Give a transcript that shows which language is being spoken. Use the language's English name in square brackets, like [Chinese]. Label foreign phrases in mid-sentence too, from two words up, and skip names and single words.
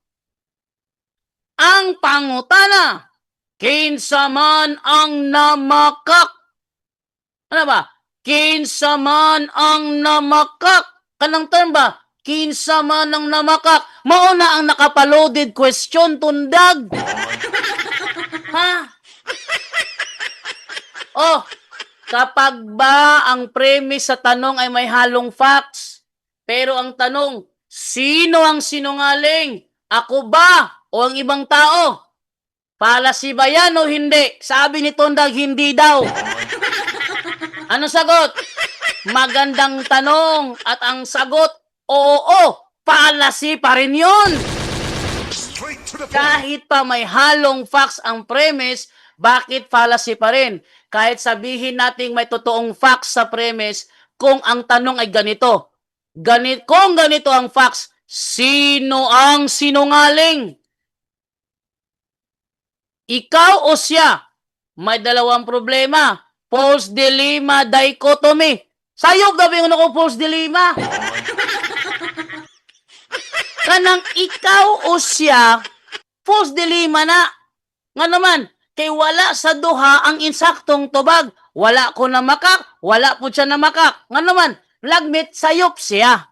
[Cebuano] Ang pangutana. Kinsa man ang namakak. Ano ba? Kinsa man ang namakak. Kanang term ba? Kinsa man ang namakak. Mauna ang nakapaloaded question, Tundag. Ha? [Filipino] Kapag ba ang premise sa tanong ay may halong facts, pero ang tanong, sino ang sinungaling? Ako ba o ang ibang tao? Palasi ba yan o hindi? Sabi ni Tundag, hindi daw. Ano sagot? Magandang tanong at ang sagot, oo, palasi pa rin yun. [English] Straight to the point. [Filipino] Kahit pa may halong facts ang premise, bakit fallacy pa rin? Kahit sabihin nating may totoong facts sa premise, kung ang tanong ay ganito. Kung ganito ang facts, sino ang sinungaling? Ikaw o siya? May dalawang problema. [English] False dilemma, dichotomy. [Cebuano] Sayog gabi ko [English] false dilemma. [Cebuano] Kanang ikaw o siya, [English] false dilemma [Cebuano] na. Nga naman, kay wala sa duha ang insaktong tubag. Wala ko na makak, wala po siya na makak. Nga naman, lagmit sayop siya.